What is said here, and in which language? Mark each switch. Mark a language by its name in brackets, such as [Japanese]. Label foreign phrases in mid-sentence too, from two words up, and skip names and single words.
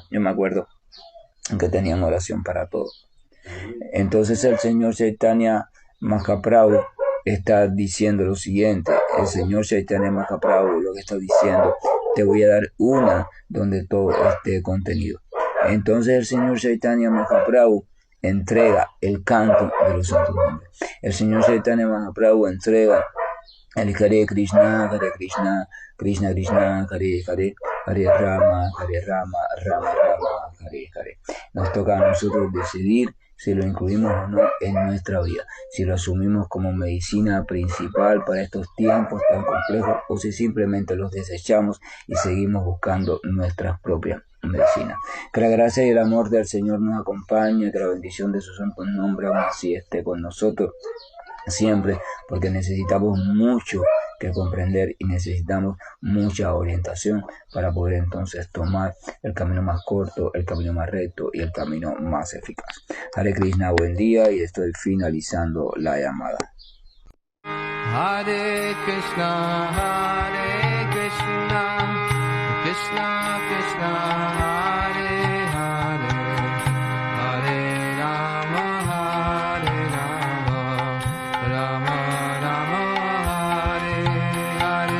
[Spanish] Yo me acuerdo que tenían oración para todo. Entonces el señor Chaitanya Mahaprabhu está diciendo lo siguiente. El señor Chaitanya Mahaprabhu lo que está diciendo, te voy a dar una donde todo esté contenido. Entonces el señor Chaitanya Mahaprabhu entrega el canto de los santos nombres. El señor Chaitanya Mahaprabhu entrega el [Sanskrit] हरे कृष्ण, कृष्ण कृष्ण, हरे हरे, हरे राम, हरे राम, राम राम, हरे हरे. [Spanish] Nos toca a nosotros decidir si lo incluimos o no en nuestra vida, si lo asumimos como medicina principal para estos tiempos tan complejos o si simplemente los desechamos y seguimos buscando nuestras propias medicinas. Que la gracia y el amor del Señor nos acompañe, que la bendición de su santo nombre aún así esté con nosotros siempre, porque necesitamos mucho que comprender y necesitamos mucha orientación para poder entonces tomar el camino más corto, el camino más recto y el camino más eficaz. [Sanskrit] हरे कृष्ण, [Spanish] buen día, y estoy finalizando la llamada. [Sanskrit] हरे कृष्ण, कृष्ण कृष्ण, हरे हरे, हरे राम, राम राम, हरे हरे.